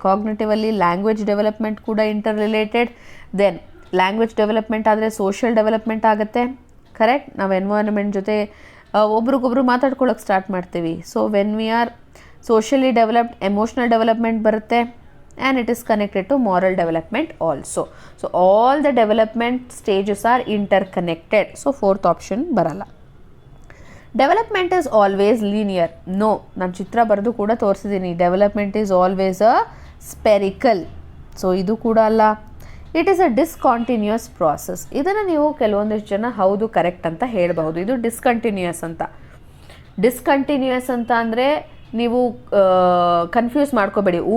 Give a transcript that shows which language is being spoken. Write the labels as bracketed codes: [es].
[kn] ಕಾಗ್ನಿಟಿವಲ್ಲಿ language development ಕೂಡ inter related. Then language development ಆದರೆ social development ಆಗುತ್ತೆ. ಕರೆಕ್ಟ್. ನಾವು ಎನ್ವೈರನ್ಮೆಂಟ್ ಜೊತೆ ಒಬ್ರಿಗೊಬ್ರು ಮಾತಾಡ್ಕೊಳ್ಳೋಕೆ ಸ್ಟಾರ್ಟ್ ಮಾಡ್ತೀವಿ. So [en] when we are socially developed, [kn] emotional development ಬರುತ್ತೆ. [en] and it is connected to moral development also. So all the development stages are interconnected. So fourth option [kn] baralla. [en] Development is always linear. [kn] No, ನಾನು ಚಿತ್ರ ಬರೆದು ಕೂಡ ತೋರಿಸಿದ್ದೀನಿ. [en] Development is always a spherical. [kn] So ಇದು ಕೂಡ ಅಲ್ಲ. [en] It is a discontinuous process. [kn] ಇದನ್ನು ನೀವು ಕೆಲವೊಂದಿಷ್ಟು ಜನ ಹೌದು ಕರೆಕ್ಟ್ ಅಂತ ಹೇಳಬಹುದು. ಇದು ಡಿಸ್ಕಂಟಿನ್ಯೂಯಸ್ ಅಂತ. ಡಿಸ್ಕಂಟಿನ್ಯೂಯಸ್ ಅಂತ ಅಂದರೆ ನೀವು ಕನ್ಫ್ಯೂಸ್ ಮಾಡ್ಕೋಬೇಡಿ.